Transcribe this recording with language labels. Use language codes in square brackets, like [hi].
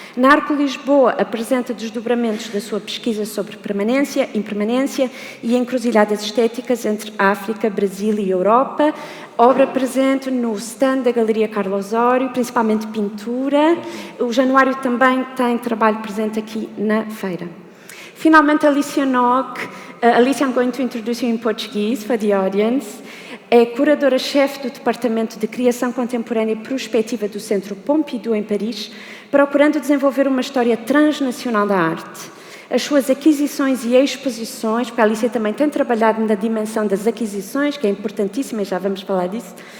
[pt] Na Arco Lisboa apresenta desdobramentos da sua pesquisa sobre permanência, impermanência e encruzilhadas estéticas entre África, Brasil e Europa. Obra presente no stand da Galeria Carlos Osório, principalmente pintura. O Januário também tem trabalho presente aqui na feira. Finalmente, Alicia Nock. [en] Alicia, I'm going to introduce you in Portuguese for the audience. [pt] É curadora-chefe do Departamento de Criação Contemporânea e Prospectiva do Centro Pompidou, em Paris, procurando desenvolver uma história transnacional da arte. As suas aquisições e exposições, porque a Alicia também tem trabalhado na dimensão das aquisições, que é importantíssima, e já vamos falar disso.